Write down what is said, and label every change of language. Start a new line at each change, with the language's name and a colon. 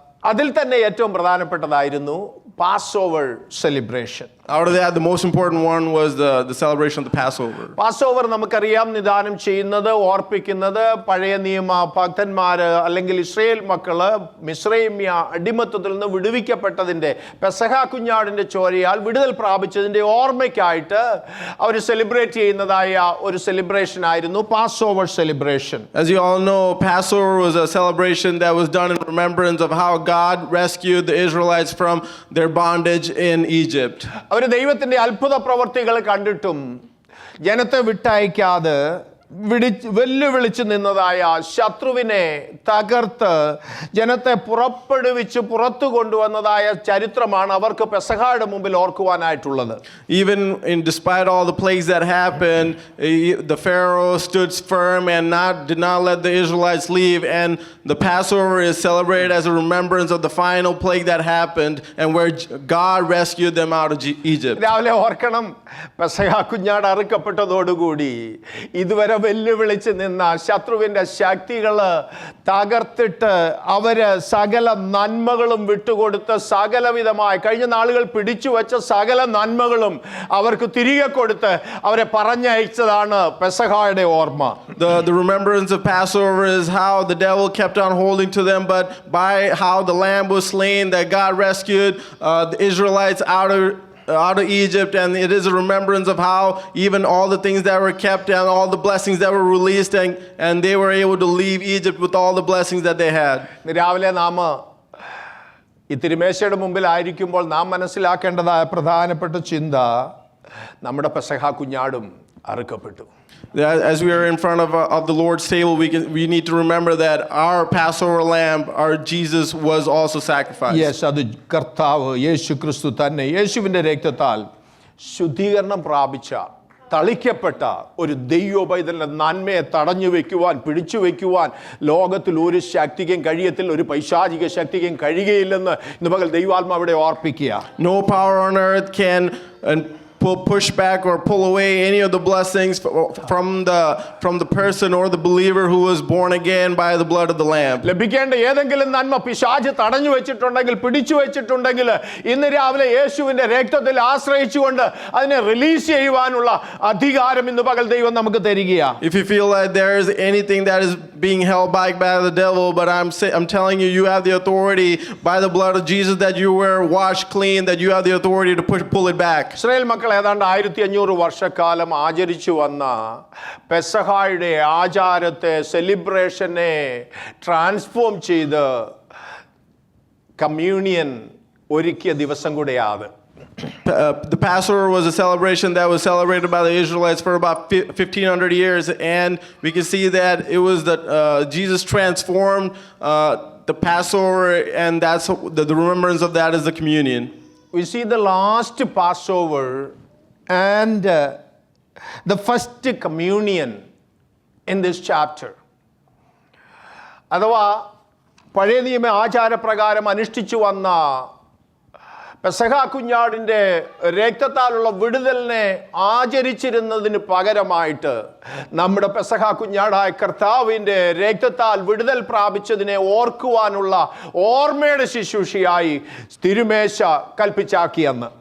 Malayalam: അതിൽ തന്നെ ഏറ്റവും പ്രധാനപ്പെട്ടതായിരുന്നു പാസ്ഓവർ celebration.
English: Out of that, the most important one was the celebration of the Passover.
Malayalam: പാസ്ഓവർ നമുക്കറിയാം നിദാനം ചെയ്യുന്നത്, ഓർപ്പിക്കുന്നത് പഴയ നിയമ ഭക്തന്മാര് അല്ലെങ്കിൽ ഇസ്രായേൽ മക്കള് മിസ്രൈമ്യ അടിമത്തത്തിൽ നിന്ന് വിടുവിക്കപ്പെട്ടതിന്റെ, പെസഹ കുഞ്ഞാടിന്റെ ചോരയാൽ വിടുതൽ പ്രാപിച്ചതിന്റെ ഓർമ്മയ്ക്കായിട്ട് അവർ സെലിബ്രേറ്റ് ചെയ്യുന്നതായ ഒരു സെലിബ്രേഷൻ ആയിരുന്നു പാസ്ഓവർ celebration.
English: As you all know, Passover was a celebration that was done in remembrance of how God rescued the Israelites from their bondage in Egypt.
Malayalam: അവർ ദൈവത്തിന്റെ അത്ഭുത പ്രവർത്തികൾ കണ്ടിട്ടും ജനത്തെ വിട്ടയക്കാതെ വെല്ലുവിളിച്ചു നിന്നതായ ശത്രുവിനെ തകർത്ത് ജനത്തെ പുറപ്പെടുവിച്ച് പുറത്തു കൊണ്ടുവന്നതായ ചരിത്രമാണ് അവർക്ക് പെസഹയുടെ മുമ്പിൽ ഓർക്കുവാനായിട്ടുള്ളത്.
English: Even despite all the plagues that happened, the Pharaoh stood firm and did not let the Israelites leave, and the Passover is celebrated as a remembrance of the final plague that happened and where God rescued them out of Egypt.
Malayalam: രാവിലെ ഓർക്കണം, പെസഹ കുഞ്ഞാട് അറുക്കപ്പെട്ടതോടുകൂടി ഇതുവരെ വെല്ലുവിളിച്ച് നിന്ന ശത്രുവിന്റെ ശക്തികള് തകർത്തിട്ട് അവര് സകല നന്മകളും വിട്ടുകൊടുത്ത് സകലവിധമായി കഴിഞ്ഞ നാളുകൾ പിടിച്ചു വെച്ച സകല നന്മകളും അവർക്ക് തിരികെ കൊടുത്ത് അവരെ പറഞ്ഞയച്ചതാണ് പെസഹയുടെ ഓർമ്മ.
English: The remembrance of Passover is how the devil kept on holding to them, but by how the lamb was slain, that God rescued the Israelites out of Egypt, and it is a remembrance of how even all the things that were kept and all the blessings that were released, and they were able to leave Egypt with all the blessings that they had.
Malayalam: രാവിലെ നാം ഈ തിരുമേശയുടെ മുമ്പിലായിരിക്കുമ്പോൾ നാം മനസ്സിലാക്കേണ്ടതായ പ്രധാനപ്പെട്ട ചിന്ത നമ്മുടെ പെസഹ കുഞ്ഞാടും അറുക്കപ്പെട്ടു.
English: As we are in front of the Lord's table, we need to remember that our Passover lamb, our Jesus, was also sacrificed.
Malayalam: Yes, അത് കർത്താവ് യേശു ക്രിസ്തു തന്നെ യേശുവിൻ്റെ രക്തത്താൽ ശുദ്ധീകരണം പ്രാപിച്ച തളിക്കപ്പെട്ട ഒരു ദൈവപൈതലിൻ്റെ നന്മയെ തടഞ്ഞു വയ്ക്കുവാൻ, പിടിച്ചു വയ്ക്കുവാൻ ലോകത്തിൽ ഒരു ശക്തിക്കും കഴിയത്തില്ല, ഒരു പൈശാചിക ശക്തിക്കും കഴിയുകയില്ലെന്ന് ഇന്ന് പകൽ ദൈവാത്മാവിടെ ഓർപ്പിക്കുക.
English: No power on earth can push back or pull away any of the blessings from the person or the believer who was born again by the blood of the Lamb.
Malayalam: ലഭിക്കേണ്ട ഏതെങ്കിലും നന്മ പിശാച് തടഞ്ഞു വെച്ചിട്ടുണ്ടെങ്കിൽ, പിടിച്ചു വെച്ചിട്ടുണ്ടെങ്കിൽ, ഇന്ന് രാവിലെ യേശുവിൻ്റെ രക്തത്തിൽ ആശ്രയിച്ചുകൊണ്ട് അതിനെ റിലീസ് ചെയ്യുവാനുള്ള അധികാരം ഇന്ന് പകൽ ദൈവം നമുക്ക് തരികയാ.
English: If you feel that there is anything that is being held back by the devil, but I'm telling you, you have the authority by the blood of Jesus, that you were washed clean, that you have the authority to pull it back.
Malayalam: Israel മക്കൾ ഏതാണ്ട് 1500 വർഷക്കാലം ആചരിച്ചു വന്ന പെസഹായുടെ ആചാരത്തെ, സെലിബ്രേഷനെ transform ചെയ്ത് communion ഒരുക്കിയ ദിവസം കൂടെയാണ്.
English: The Passover was a celebration that was celebrated by the Israelites for about 1500 years, and we can see that it was that Jesus transformed the Passover, and that's the remembrance of that is the communion. We see the last Passover and the first communion in this chapter.
Malayalam: അഥവാ പഴയ നിയമ ആചാരപ്രകാരം അനുഷ്ഠിച്ചു വന്ന പെസഹ കുഞ്ഞാടിൻ്റെ രക്തത്താലുള്ള വിടുതലിനെ ആചരിച്ചിരുന്നതിന് പകരമായിട്ട് നമ്മുടെ പെസഹ കുഞ്ഞാടായ കർത്താവിൻ്റെ രക്തത്താൽ വിടുതൽ പ്രാപിച്ചതിനെ ഓർക്കുവാനുള്ള ഓർമ്മയുടെ ശുശ്രൂഷയായി തിരുമേശ കൽപ്പിച്ചാക്കിയെന്ന്.